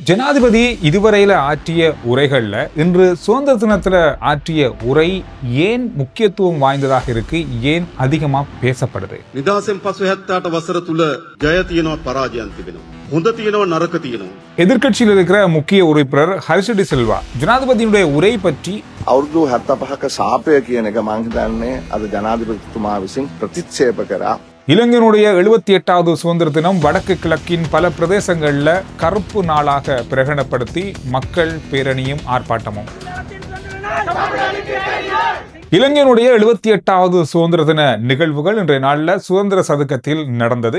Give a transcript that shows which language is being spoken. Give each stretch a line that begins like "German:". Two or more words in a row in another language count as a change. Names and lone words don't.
Tamil: ஜனாதிபதி இதுவரையில் ஆற்றிய உரைகளில் இன்று சுதந்திர தினத்தில் ஆற்றிய உரை ஏன் முக்கியத்துவம் வாய்ந்ததாக இருக்கு, ஏன் அதிகமாக பேசப்படுது?
Sinhala: නිදහසෙන් පසු 78 වසර තුල ජය තියෙනවා පරාජයන් තිබෙනවා. හොඳ තියෙනවා නරක තියෙනවා.
Tamil: எதிர்க்கட்சியில் இருக்கிற முக்கிய உறுப்பினர் ஹர்ஷ டி சில்வா ஜனாதிபதியினுடைய உரை பற்றி
Sinhala: අවුරුදු 75ක සාපය කියන එක මම හිතන්නේ අද ජනාධිපතිතුමා විසින් ප්‍රතික්ෂේප කරා.
Tamil: இலங்கையினுடைய 78வது சுதந்திர தினம் வடக்கு கிழக்கின் பல பிரதேசங்கள்ல கருப்பு நாளாக பிரகடனப்படுத்தி மக்கள் பேரணியும் ஆர்ப்பாட்டமும். இலங்கையினுடைய 78வது சுதந்திர தின நிகழ்வுகள் இன்றைய நாளில் சுதந்திர சதுக்கத்தில் நடந்தது.